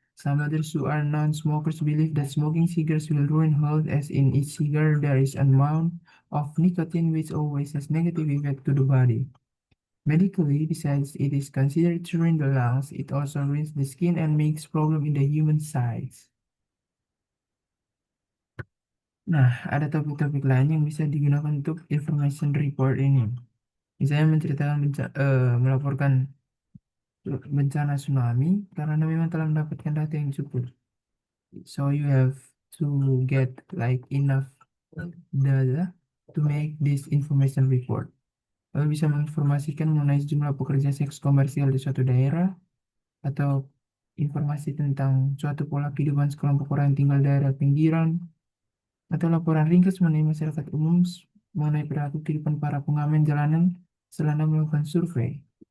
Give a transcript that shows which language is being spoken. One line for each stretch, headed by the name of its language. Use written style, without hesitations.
English: Some others who are non-smokers believe that smoking cigarettes will ruin health, as in each cigarette there is an amount of nicotine which always has negative effect to the body. Medically, besides it is considered to ruin the lungs, it also ruins the skin and makes problem in the human size.
Indonesian: Nah, ada topik-topik lain yang bisa digunakan untuk information report ini. Misalnya menceritakan melaporkan bencana tsunami karena Anda memang telah mendapatkan data yang cukup.
English: So you have to get like enough data to make this information report.
Indonesian: Lalu bisa menginformasikan mengenai jumlah pekerja seks komersial di suatu daerah, atau informasi tentang suatu pola kehidupan sekelompok orang yang tinggal di daerah pinggiran, atau laporan ringkas mengenai masyarakat umum mengenai perilaku kehidupan para pengamen jalanan setelah melakukan survei.